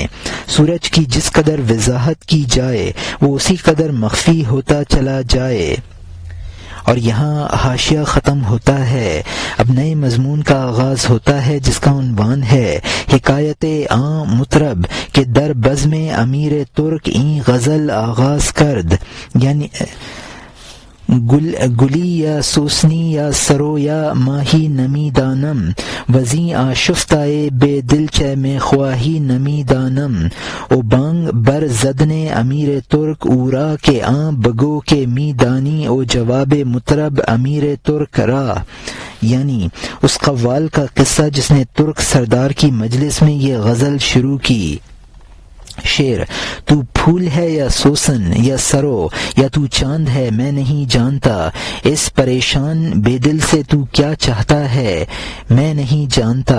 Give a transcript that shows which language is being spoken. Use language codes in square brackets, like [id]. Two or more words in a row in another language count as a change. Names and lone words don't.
[ur] سورج کی جس قدر وضاحت کی جائے وہ اسی قدر مخفی ہوتا چلا جائے۔ اور یہاں حاشیہ ختم ہوتا ہے، اب نئے مضمون کا آغاز ہوتا ہے جس کا عنوان ہے [fa] حکایت عام مطرب کہ در بزم امیر ترک این غزل آغاز کرد، [ur] یعنی [fa] گلی یا سوسنی یا سرو یا ماہی نمی دانم وزیں آشفتائے بے دل چہ میں خواہی نمی دانم او بانگ بر زدن امیر ترک اورا کے آں بگو کے می دانی او جواب مطرب امیر ترک را، [ur] یعنی اس قوال کا قصہ جس نے ترک سردار کی مجلس میں یہ غزل شروع کی۔ شعر: تو پھول ہے یا سوسن یا سرو یا تو چاند ہے میں نہیں جانتا، اس پریشان بے دل سے تو کیا چاہتا ہے میں نہیں جانتا۔